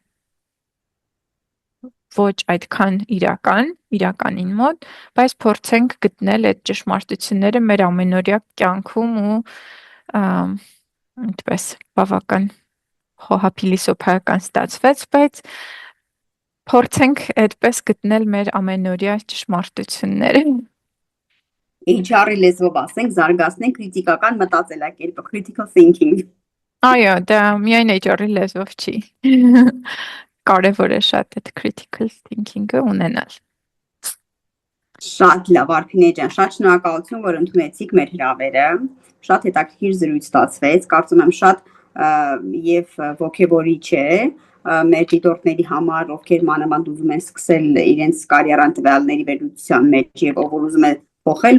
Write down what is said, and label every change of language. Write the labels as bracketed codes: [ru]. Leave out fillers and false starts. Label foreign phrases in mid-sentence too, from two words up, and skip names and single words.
[hy] ոչ այդքան իրականին մոտ, բայց փորձենք գտնել այդ ճշմարտությունները մեր ամենօրյա կյանքում ու այդպես բավական խոհափիլիսոփայական ստացվեց, բայց փորձենք այդպես գտնել մեր ամենօրյա ճշմարտությունները։ HR-ի լեզվով ասենք, զարգացնենք քրիտիկական մտածելակերպը, [en] critical thinking։ [hy] Այո, դա միայն HR-ի լեզվով չի։ Կարևոր է շատ այդ [en] critical thinking- [hy] ը ունենալ։ Շատ լավ Արփինե ջան, շատ շնորհակալություն, որ ընդունեցիք մեր հրավերը։ Շատ հետաքրքիր զրույց ստացվեց։ Կարծում եմ շատ եւ ոգևորիչ է մեր դիտորդների համար, ովքեր մանավանդ ուզում են սկսել իրենց կարիերան տվյալների վերլուծության մեջ եւ ով ուզում է փոխել